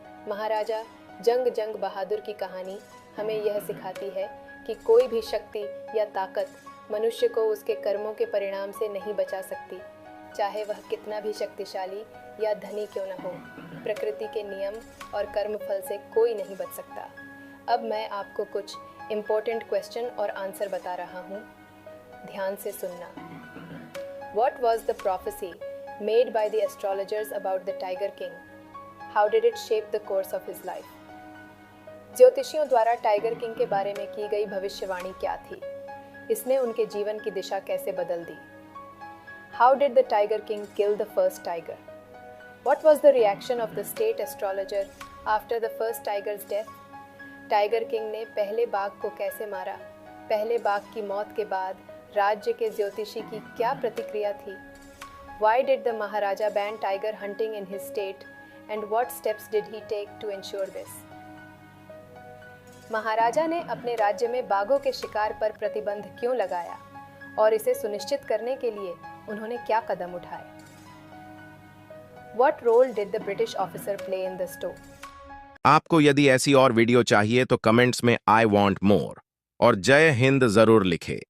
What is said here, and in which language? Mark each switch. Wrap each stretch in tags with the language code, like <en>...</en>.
<hi>महाराजा जंग बहादुर की कहानी हमें यह सिखाती है कि कोई भी शक्ति या ताकत मनुष्य को उसके कर्मों के परिणाम से नहीं बचा सकती, चाहे वह कितना भी शक्तिशाली या धनी क्यों न हो। प्रकृति के नियम और कर्मफल से कोई नहीं बच सकता। अब मैं आपको कुछ</hi> <en>important question और answer</en> <hi>बता रहा हूँ, ध्यान से सुनना।</hi> <en>What was the prophecy made by the astrologers about the Tiger King? How did it shape the course of his life?</en> <hi>ज्योतिषियों द्वारा टाइगर किंग के बारे में की गई भविष्यवाणी क्या थी? इसने उनके जीवन की दिशा कैसे बदल दी?</hi> <en>How did the Tiger King kill the first tiger? What was the reaction of the state astrologer after the first tiger's death?</en> <hi>Tiger king ने पहले बाघ को कैसे मारा? पहले बाघ की मौत के बाद राज्य के ज्योतिषी की क्या प्रतिक्रिया थी?</hi> <en>Why did the Maharaja ban tiger hunting in his state and what steps did he take to ensure this?</en> <hi>महाराजा ने अपने राज्य में बाघों के शिकार पर प्रतिबंध क्यों लगाया और इसे सुनिश्चित करने के लिए उन्होंने क्या कदम उठाए?</hi> <en>What role did the British officer play in the story?</en> <hi>आपको यदि ऐसी और वीडियो चाहिए तो कमेंट्स में</hi> <en>I want more</en> <hi>और जय हिंद जरूर लिखे।</hi>